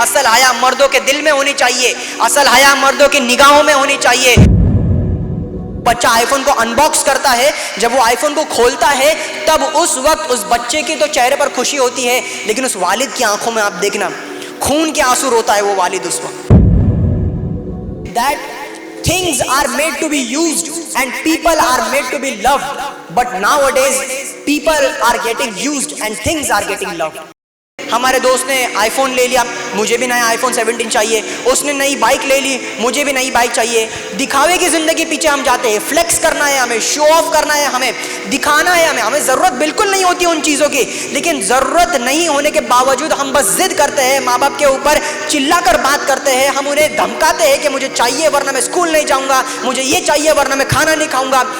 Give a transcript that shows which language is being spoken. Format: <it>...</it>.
<ur>اصل حیا مردوں کے دل میں ہونی چاہیے, اصل حیا مردوں کی نگاہوں میں ہونی چاہیے. بچہ آئی فون کو ان باکس کرتا ہے, جب وہ آئی فون کو کھولتا ہے تب اس وقت اس بچے کی تو چہرے پر خوشی ہوتی ہے, لیکن اس والد کی آنکھوں میں آپ دیکھنا خون کے آنسو روتا ہے وہ والد اس وقت.</ur> <en>That things are made to be used and people are made to be loved, but nowadays people are getting used and things are getting loved.</en> <ur>ہمارے دوست نے آئی فون لے لیا, مجھے بھی نیا آئی فون 17 چاہیے. اس نے نئی بائک لے لی, مجھے بھی نئی بائک چاہیے. دکھاوے کی زندگی پیچھے ہم جاتے ہیں, فلیکس کرنا ہے ہمیں, شو آف کرنا ہے ہمیں, دکھانا ہے ہمیں. ہمیں ضرورت بالکل نہیں ہوتی ان چیزوں کی, لیکن ضرورت نہیں ہونے کے باوجود ہم بس ضد کرتے ہیں, ماں باپ کے اوپر چلا کر بات کرتے ہیں, ہم انہیں دھمکاتے ہیں کہ مجھے چاہیے ورنہ میں اسکول نہیں جاؤں گا, مجھے یہ چاہیے ورنہ میں کھانا نہیں کھاؤں گا.</ur>